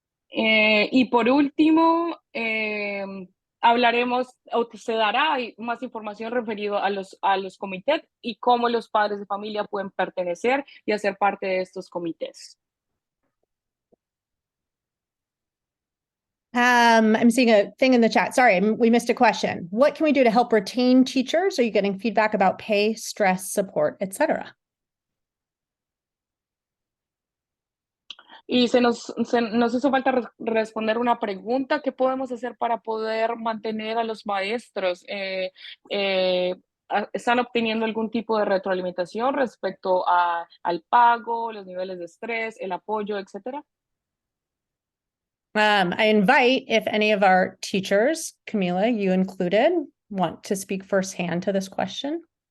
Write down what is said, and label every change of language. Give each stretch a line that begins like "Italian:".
Spanish: Y por último, hablaremos o se dará más información referido a los comités y cómo los padres de familia pueden pertenecer y hacer parte de estos comités.
English: I'm seeing a thing in the chat. Sorry, we missed a question. What can we do to help retain teachers? Are you getting feedback about pay, stress, support, etc.?
Spanish: Y nos hizo falta responder una pregunta: ¿qué podemos hacer para poder mantener a los maestros? ¿Están obteniendo algún tipo de retroalimentación respecto al pago, los niveles de estrés, el apoyo, etcétera?
English: I invite if any of our teachers, Camila, you included, want to speak firsthand to this question.